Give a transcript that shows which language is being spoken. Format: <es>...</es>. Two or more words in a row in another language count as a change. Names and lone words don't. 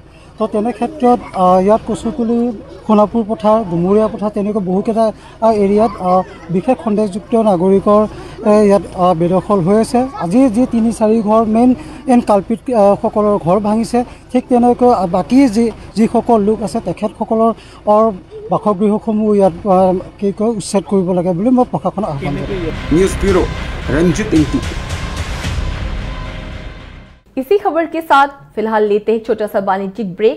<as>তো তেনে ক্ষেত্ৰত ইয়াত কচুতলি, সোণাপুৰ পথাৰ, ডুমুৰীয়া পথাৰ তেনেকৈ বহুকেইটা এৰিয়াত বিশেষ সন্দেহযুক্ত নাগৰিকৰ ইয়াত বেদখল হৈ আছে। আজি যি 3-4 ঘৰ</as> <en>main culprit</en> <as>সকলৰ ঘৰ ভাঙিছে, ঠিক তেনেকৈ বাকী যিসকল লোক আছে তেখেতসকলৰ বাসগৃহসমূহ ইয়াত কি কয় উচ্ছেদ কৰিব লাগে বুলি মই প্ৰশাসনক আহ্বান কৰিছোঁ।</as> <en>news bureau, रंजित इंटू।</en> <hi>इसी खबर के साथ फिलहाल लेते हैं छोटा सा वाणिज्यिक ब्रेक।</hi>